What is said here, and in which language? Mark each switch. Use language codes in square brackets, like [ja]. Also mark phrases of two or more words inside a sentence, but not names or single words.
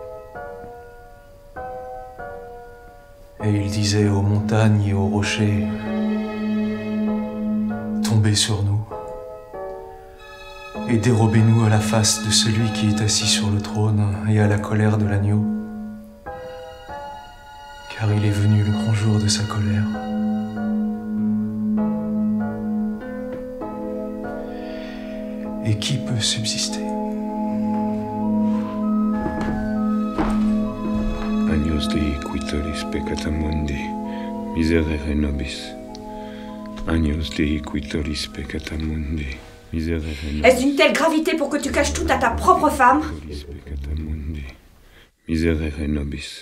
[fr] Et il disait aux montagnes et aux rochers, tombez sur nous et dérobez-nous à la face de celui qui est assis sur le trône et à la colère de l'agneau, car il est venu le grand jour de sa colère. Et qui peut subsister? [la] Agnus Dei qui tollis peccata mundi, miserere nobis. Agnus Dei qui tollis peccata mundi, miserere nobis. [fr] Est-ce d'une telle gravité pour que tu caches tout à ta propre femme? [la] Tollis peccata mundi, miserere nobis.